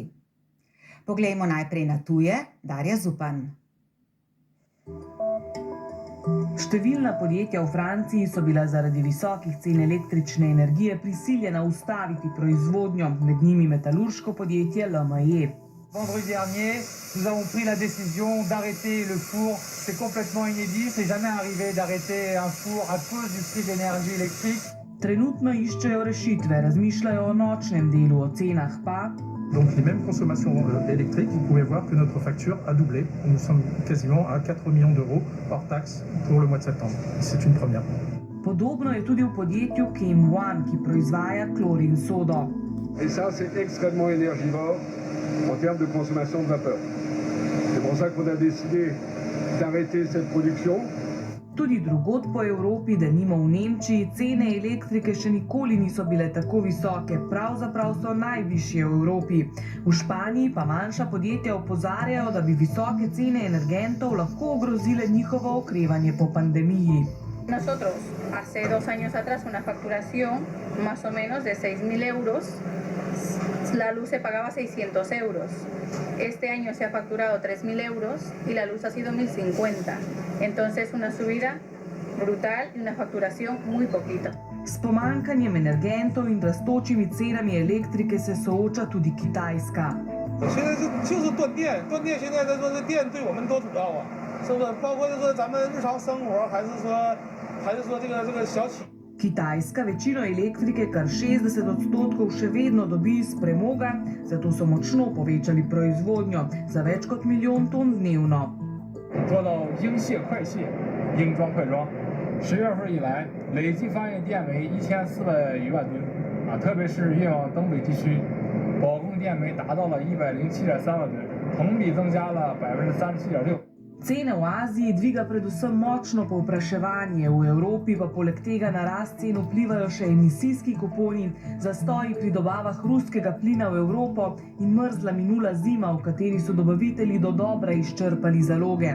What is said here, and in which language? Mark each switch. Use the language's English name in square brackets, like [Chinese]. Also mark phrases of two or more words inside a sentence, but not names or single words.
[Slovenian] Poglejmo najprej na tuje, Darja Zupan. Številna podjetja v Franciji so bila zaradi visokih cen električne energije prisiljena ustaviti proizvodnjo, med njimi metalurško podjetje LME. [French] Vendredi dernier, nous avons pris la décision d'arrêter le four. C'est complètement inédit, c'est jamais arrivé d'arrêter un four à cause du prix de l'énergie électrique. [Slovenian] Trenutno iščejo rešitve, razmišljajo o nočnem delu, o cenah pa. [French] Donc les mêmes consommations électriques, vous pouvez voir que notre facture a doublé. Nous sommes quasiment à 4 millions d'euros hors taxe pour le mois de septembre. C'est une première. [Slovenian] Podobno je tudi v podjetju Chem One, ki proizvaja klorin sodo. [French] Et ça, c'est extrêmement énergivore en termes de consommation de vapeur. C'est pour ça qu'on a décidé d'arrêter cette production. [Slovenian] Tudi drugod po Evropi, denimo v Nemčiji, cene elektrike še nikoli niso bile tako visoke, pravzaprav so najvišje v Evropi. V Španiji pa manjša podjetja opozarjajo, da bi visoke cene energentov lahko ogrozile njihovo okrevanje po pandemiji. [Spanish] Nosotros, hace 2 años atrás, una facturación más o menos de 6.000 euros, la luz se pagaba 600 euros. Este año se ha facturado 3.000 euros y la luz ha sido 1.050. Entonces, una subida brutal y una facturación muy poquita. [Slovenian] S pomanjkanjem energentov in rastočimi cenami elektrike se sooča tudi Kitajska. [Chinese] 现在就是断电，断电现在来说，这电对我们多主要啊，是不是？包括就是咱们日常生活，还是说这个小企。 [Slovenian] Kitajska večino elektrike, kar 60% še vedno dobi iz premoga, zato so močno povečali proizvodnjo za več kot 1 milijon ton dnevno. [Chinese] 做到应卸快卸，应装快装。10月份以来，累计发电电煤1400余万吨，特别是越往东北地区，保供电煤达到了107.3万吨，同比增加了37.6%。 [Slovenian] Cene v Aziji dviga predvsem močno povpraševanje, v Evropi pa poleg tega na rast cen vplivajo še emisijski kuponi, zastoji pri dobavah ruskega plina v Evropo in mrzla minula zima, v kateri so dobavitelji dodobra izčrpali zaloge.